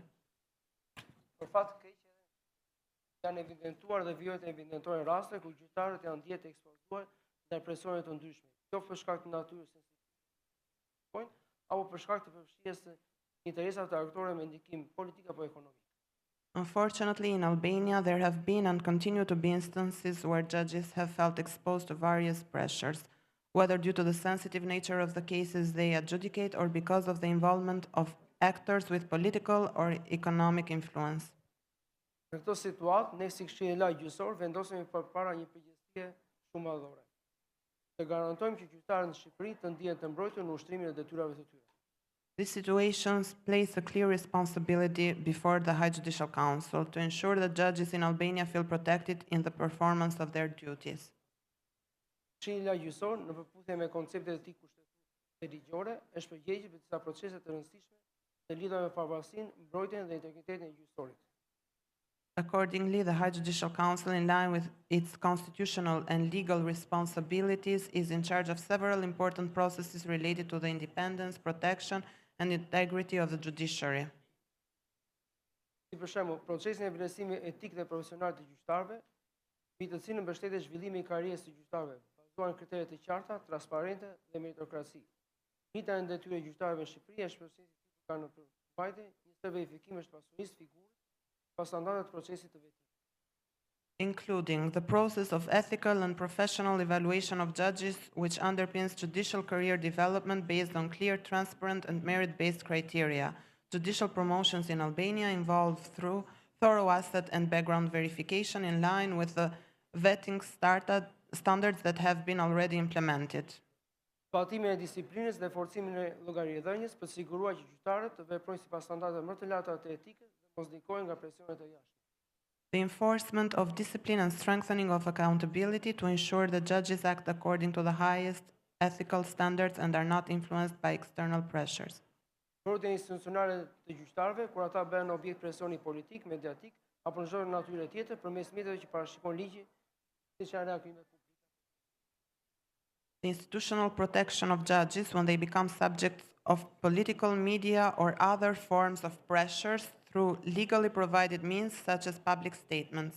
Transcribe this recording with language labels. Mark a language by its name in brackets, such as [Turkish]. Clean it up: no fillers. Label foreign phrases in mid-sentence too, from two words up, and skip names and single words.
[Albanian] Për fat të keq janë evidentuar dhe vjohet e evidentojnë raste ku gjyqtarët janë ndjetë të ekspozuar ndaj presioneve të ndryshme, qoftë për shkak të natyrës së së apo për shkak të përfshirjes së interesave të aktorëve me ndikim politik apo ekonomik. [English] Unfortunately, in Albania, there have been and continue to be instances where judges have felt exposed to various pressures, whether due to the sensitive nature of the cases they adjudicate or because of the involvement of actors with political or economic influence. [Albanian] Në këtë situatë, ne si Këshilli i Lartë Gjyqësor vendosemi përpara një përgjegjësie shumë madhore. Të garantojmë që gjyqtarët në Shqipëri të ndihen të mbrojtur në ushtrimin e detyrave të tyre. [English] These situations place a clear responsibility before the High Judicial Council to ensure that judges in Albania feel protected in the performance of their duties. [Albanian] Këshilli i Lartë Gjyqësor, në përputhje me konceptet e tij kushtetuese ligjore, është përgjegjës për disa procese të rëndësishme të lidhura me pavarësinë, mbrojtjen dhe integritetin e gjyqësorit. [English] Accordingly, the High Judicial Council, in line with its constitutional and legal responsibilities, is in charge of several important processes related to the independence, protection, and integrity of the judiciary. [Albanian] Si për shembull, procesin e vlerësimit etik dhe profesional të gjyqtarëve, mbi të cilën mbështetet zhvillimi i karrierës së gjyqtarëve, bazuar në kritere të qarta, transparente dhe meritokraci. Njëta nga detyrat e gjyqtarëve në Shqipëri është procesi i ka në përmbajtje, një stër verifikimi është pasurisë figurë pa standardet të procesit të vetimit. [English] Including the process of ethical and professional evaluation of judges, which underpins judicial career development based on clear, transparent, and merit-based criteria. Judicial promotions in Albania involve through thorough asset and background verification in line with the vetting standards that have been already implemented. [Albanian] Zbatimin e disiplinës dhe forcimin e llogariedhënies për të siguruar që gjyqtarët të veprojnë sipas standardeve më të larta të etikës dhe mos ndikohen nga presionet e jashtme. [English] The enforcement of discipline and strengthening of accountability to ensure that judges act according to the highest ethical standards and are not influenced by external pressures. [Albanian] Mbrojtja institucionale të gjyqtarëve kur ata bëhen objekt presioni politik, mediatik apo në çdo natyrë tjetër përmes mjeteve që parashikon ligji, siç janë reagimet publike. [English] The institutional protection of judges when they become subjects of political, media, or other forms of pressures through legally provided means such as public statements.